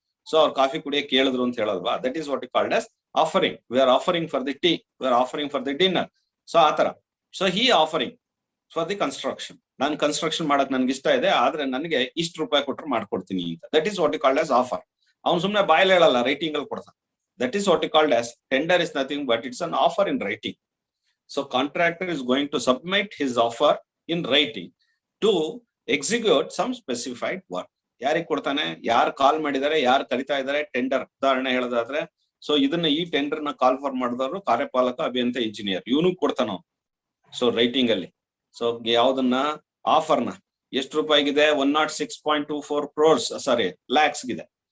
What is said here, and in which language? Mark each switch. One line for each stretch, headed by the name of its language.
Kannada: So ಅವ್ರು coffee ಕುಡಿಯಕ್ಕೆ ಕೇಳಿದ್ರು ಅಂತ ಹೇಳಲ್ವಾ,
English: That is what you called as offering. We are offering for the tea, we are offering for the dinner.
Kannada: So ಆತರ. So
English: He offering for the construction.
Kannada: ನಾನು construction ಮಾಡಕ್ ನನ್ಗೆ ಇಷ್ಟ ಇದೆ, ಆದ್ರೆ ನನಗೆ ಇಷ್ಟು ರೂಪಾಯಿ ಕೊಟ್ಟರೆ ಮಾಡ್ಕೊಡ್ತೀನಿ ಅಂತ.
English: That is what you called as offer.
Kannada: ಅವ್ನು ಸುಮ್ನೆ ಬಾಯಲ್ಲಿ ಹೇಳಲ್ಲ, ರೈಟಿಂಗ್ ಅಲ್ಲಿ ಕೊಡ್ತಾನೆ.
English: That is what you called as tender is nothing but it's an offer in writing. So contractor is going to submit his offer in writing to execute some specified work.
Kannada: ಯಾರಿಗೆ ಕೊಡ್ತಾನೆ, ಯಾರು ಕಾಲ್ ಮಾಡಿದ್ದಾರೆ, ಯಾರು ಕರಿತಾ ಇದ್ದಾರೆ, tender ಉದಾಹರಣೆ ಹೇಳೋದಾದ್ರೆ, so ಇದನ್ನ ಈ ಟೆಂಡರ್ ನ ಕಾಲ್ ಫಾರ್ ಮಾಡಿದವರು ಕಾರ್ಯಪಾಲಕ, ಅಭಿಯಂತ, ಇಂಜಿನಿಯರ್, ಇವನು ಕೊಡ್ತಾನ. ಸೊ ರೈಟಿಂಗ್ ಅಲ್ಲಿ ಸೊ ಯಾವ್ದನ್ನ ಆಫರ್ನ ಎಷ್ಟು ರೂಪಾಯಿಗಿದೆ, 106.24 crores ಸಾರಿ ಲ್ಯಾಕ್ಸ್ ಗಿದೆ.